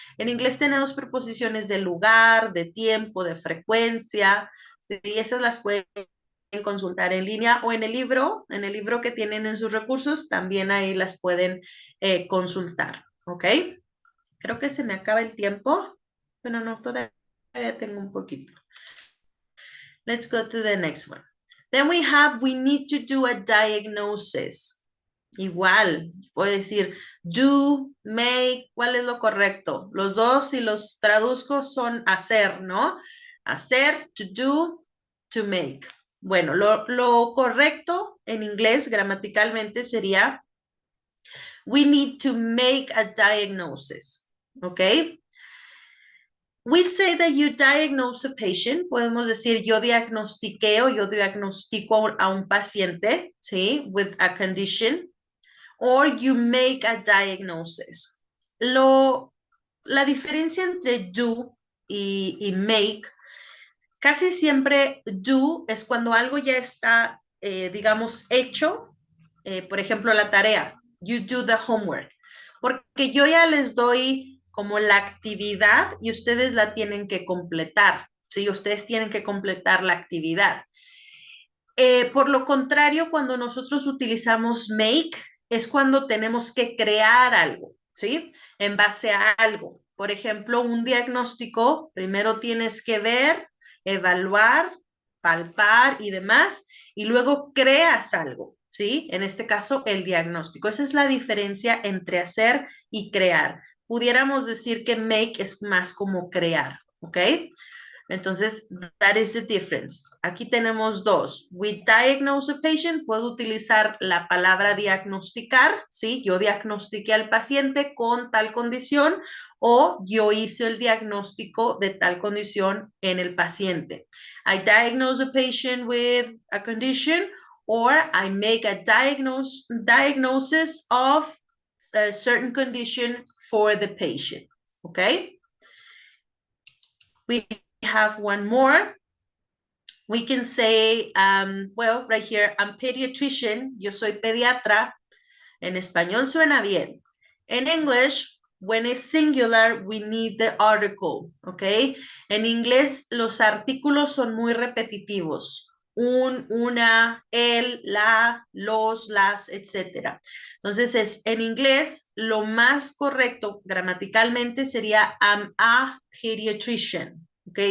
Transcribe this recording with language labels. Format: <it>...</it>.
<es>En inglés tenemos preposiciones de lugar, de tiempo, de frecuencia, ¿sí? Esas las pueden consultar en línea o en el libro que tienen en sus recursos, también ahí las pueden consultar, ¿ok? Creo que se me acaba el tiempo. Bueno, no, todavía tengo un poquito.</es> <en>Let's go to the next one. Then we need to do a diagnosis.</en> <es>Igual, puedo decir do, make, ¿cuál es lo correcto? Los dos, si los traduzco, son hacer, ¿no? Hacer, to do, to make. Bueno, lo correcto en inglés gramaticalmente sería we need to make a diagnosis, ¿ok?</es> <en>We say that you diagnose a patient.</en> <es>Podemos decir yo diagnostiqué o yo diagnostico a un paciente, ¿sí?</es> <en>With a condition. Or you make a diagnosis.</en> <es>La diferencia entre do y make, casi siempre do es cuando algo ya está, digamos, hecho. Por ejemplo, la tarea. You do the homework. Porque yo ya les doy como la actividad y ustedes la tienen que completar. ¿Sí? Ustedes tienen que completar la actividad. Por lo contrario, cuando nosotros utilizamos make, es cuando tenemos que crear algo, ¿sí? En base a algo. Por ejemplo, un diagnóstico, primero tienes que ver, evaluar, palpar y demás, y luego creas algo, ¿sí? En este caso, el diagnóstico. Esa es la diferencia entre hacer y crear. Pudiéramos decir que make es más como crear, ¿ok?</es> <en>Entonces, that is the difference. Aquí tenemos dos. We diagnose a patient.</en> <es>Puedo utilizar la palabra diagnosticar, ¿sí? Yo diagnostiqué al paciente con tal condición o yo hice el diagnóstico de tal condición en el paciente.</es> <en>I diagnose a patient with a condition or I make a diagnosis of a certain condition for the patient, okay? We have one more. We can say, well, right here, I'm pediatrician, yo soy pediatra. En español suena bien. En English, when it's singular, we need the article, okay?</en> <es>En inglés, los artículos son muy repetitivos. Una, el, la, los, las, etc. Entonces, en inglés, lo más correcto gramaticalmente sería I'm a pediatrician. ¿Ok?</es>